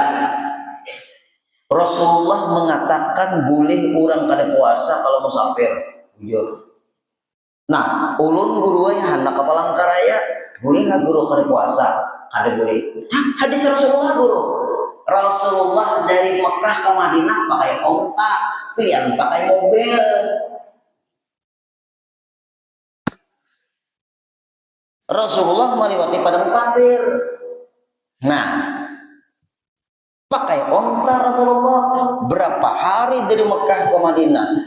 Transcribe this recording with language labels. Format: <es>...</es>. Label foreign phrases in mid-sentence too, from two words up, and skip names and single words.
<bjn>Rasulullah mengatakan boleh orang kada puasa kalau musafir, jujur. Nah, ulun guru ya hendak kapalang karaya, boleh nggak guru kada puasa? Kada boleh. Hadis Rasulullah guru. Rasulullah dari Mekah ke Madinah pakai onta, pian pakai mobil.</bjn> <id>Rasulullah melewati padang pasir. Nah, pakai onta Rasulullah berapa hari dari Mekah ke Madinah?</id>